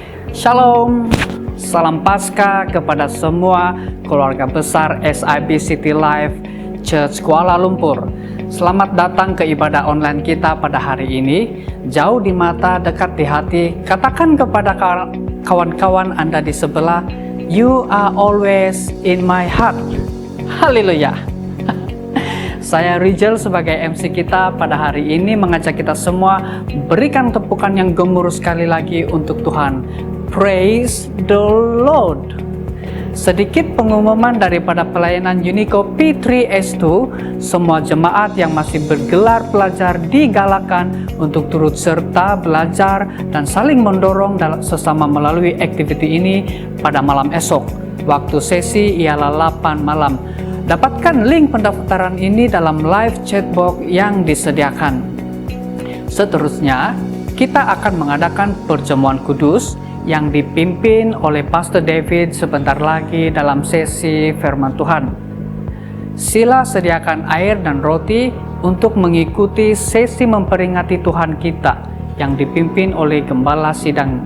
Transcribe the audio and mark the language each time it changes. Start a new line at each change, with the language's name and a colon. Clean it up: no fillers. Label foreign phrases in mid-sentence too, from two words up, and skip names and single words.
Malay: Shalom, salam Paskah kepada semua keluarga besar SIB City Life Church Kuala Lumpur. Selamat datang ke ibadah online kita pada hari ini. Jauh di mata, dekat di hati. Katakan kepada kawan-kawan Anda di sebelah,
English: "You are always in my heart."
Malay: Haleluya. Saya Rijal sebagai MC kita pada hari ini mengajak kita semua berikan tepukan yang gemuruh sekali lagi untuk Tuhan.
English: Praise the Lord.
Malay: Sedikit pengumuman daripada pelayanan Unico P3S2, semua jemaat yang masih bergelar pelajar digalakan untuk turut serta belajar dan saling mendorong sesama melalui aktiviti ini pada malam esok. Waktu sesi ialah 8 malam. Dapatkan link pendaftaran ini dalam
English: live chatbox
Malay: yang disediakan. Seterusnya, kita akan mengadakan perjamuan kudus yang dipimpin oleh Pastor David sebentar lagi dalam sesi firman Tuhan. Sila sediakan air dan roti untuk mengikuti sesi memperingati Tuhan kita yang dipimpin oleh Gembala Sidang.